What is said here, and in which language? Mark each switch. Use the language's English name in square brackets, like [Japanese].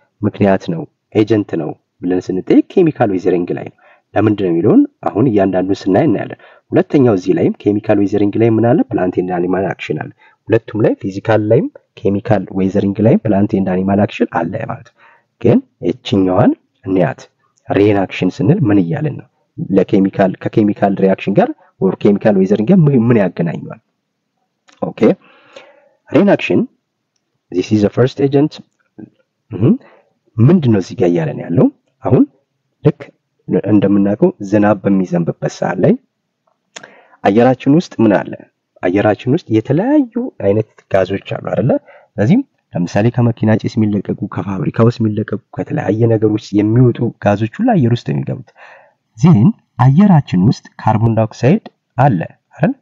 [Amharic] ምክንያት ነው ኤጀንት ነው ብለን ስንጠይቅ ኬሚካል ዌዘሪንግ ላይ ነው ለምንድን ነው የሚለውን አሁን እያንዳንዱን ስናይ እናያለን ሁለተኛው እዚህ ላይም ኬሚካል ዌዘሪንግ ላይ ምን አለ ፕላንት ኤንድ አኒማል አክሽን አለ ሁለቱም ላይ ፊዚካል ላይም ኬሚካል ዌዘሪንግ ላይ ፕላንት ኤንድ አኒማል አክሽን አለ ማለት ግን እቺኛዋን እንያት ሬን አክሽን ስንል ምን ይያለን ነው ከኬሚካል ሪአክሽን ጋር ወር ኬሚካል ዌዘሪንግ ጋር ምን ያገናኛል ኦኬ [English] rain action, this is the first agent. [Amharic] ምንድነው እዚህ ጋር ያለን ያለው አሁን ልክ እንደምናውቀው ዝናብ በሚዘንብበት ሰዓት ላይ አየራችን ውስጥ ምን አለ? አየራችን ውስጥ የተለያዩ አይነት ጋዞች አሉ አይደለ? ስለዚህ ለምሳሌ ከመኪና ጭስ የሚለቀቁ ከፋብሪካ ውስጥ የሚለቀቁ ከተለያየ ነገሮች የሚወጡ ጋዞች ሁሉ አየር ውስጥ የሚገቡት ዜን አየራችን ውስጥ ካርቦን ዳይኦክሳይድ አለ አይደል?